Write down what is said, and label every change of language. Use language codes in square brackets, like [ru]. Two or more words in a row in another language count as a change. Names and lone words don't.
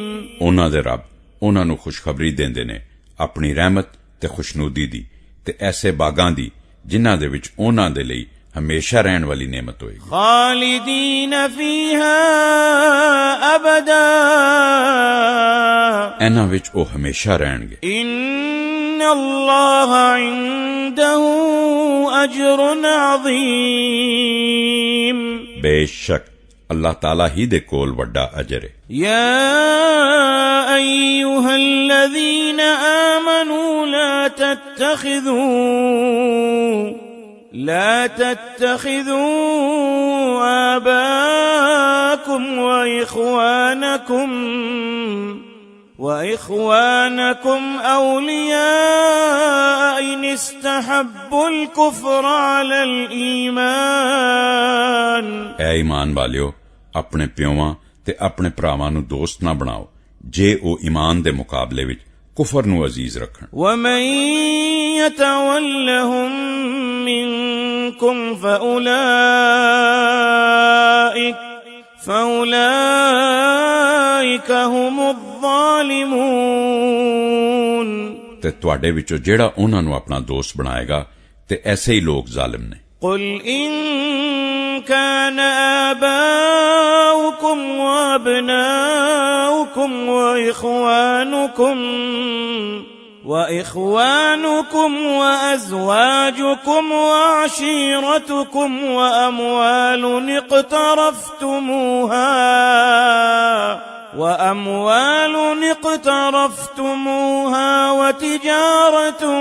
[pa] ਉਹਨਾਂ ਦੇ ਰੱਬ ਉਹਨਾਂ ਨੂੰ ਖੁਸ਼ਖਬਰੀ ਦਿੰਦੇ ਨੇ ਆਪਣੀ ਰਹਿਮਤ ਤੇ ਖੁਸ਼ਨੂਦੀ ਦੀ ਤੇ ਐਸੇ ਬਾਗਾਂ ਦੀ ਜਿਨ੍ਹਾਂ ਦੇ ਵਿੱਚ ਉਹਨਾਂ ਦੇ ਲਈ ਹਮੇਸ਼ਾ ਰਹਿਣ ਵਾਲੀ ਨੇਮਤ ਹੋਏਗੀ. [ar] خالدين فيها أبدا [pa] ਇਹਨਾਂ ਵਿੱਚ ਉਹ ਹਮੇਸ਼ਾ ਰਹਿਣਗੇ. [ar] إن الله عنده أجر عظيم. [pa] ਬੇਸ਼ੱਕ ਅੱਲਾਹ ਤਾਲਾ ਹੀ ਦੇ ਕੋਲ ਵੱਡਾ ਅਜਰ ਹੈ. [ar] يا أيها الذين آمنوا لا تتخذوا آباءكم وإخوانكم أولياء إن استحبوا الكفر على الإيمان. [pa] ਐ ਈਮਾਨ ਵਾਲਿਓ ਆਪਣੇ ਪਿਓਾਂ ਤੇ ਆਪਣੇ ਭਰਾਵਾਂ ਨੂੰ ਦੋਸਤ ਨਾ ਬਣਾਓ ਜੇ ਉਹ ਈਮਾਨ ਦੇ ਮੁਕਾਬਲੇ ਵਿੱਚ ਕੁਫਰ ਨੂੰ ਅਜ਼ੀਜ਼ ਰੱਖਣ. [ar] ومن يتولهم منكم فأولئك هم الظالمون. [pa] ਤੇ ਤੁਹਾਡੇ ਵਿੱਚੋਂ ਜਿਹੜਾ ਉਹਨਾਂ ਨੂੰ ਆਪਣਾ ਦੋਸਤ ਬਣਾਏਗਾ ਤੇ ਐਸੇ ਹੀ ਲੋਕ ਜ਼ਾਲਿਮ ਨੇ. [ar] قل إن كان آباؤكم وأبناؤكم وإخوانكم وأزواجكم وعشيرتكم وأموال اقترفتموها وتجارة